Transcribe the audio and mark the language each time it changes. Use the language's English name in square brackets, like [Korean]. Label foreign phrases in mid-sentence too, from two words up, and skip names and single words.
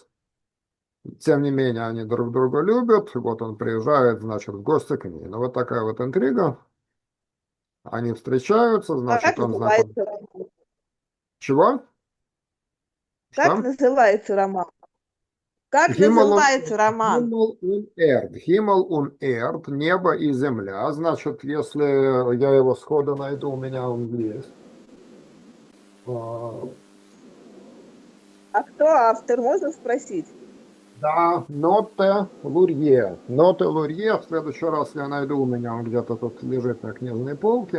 [Russian] Тем не менее, они друг друга любят. Вот он приезжает, значит, в гости к ней. Ну, вот такая вот интрига. Они встречаются, Как значит, он знаком. называется роман? Чего? Как Что? называется роман? Как Himmel und, называется роман? Himmel und Erd, небо и земля. Значит, если я его сходу найду, у меня он есть. А, А кто автор, можно спросить? Да, Ноте Лурье. Ноте Лурье, в следующий раз я найду, у меня он где-то тут лежит на книжной полке.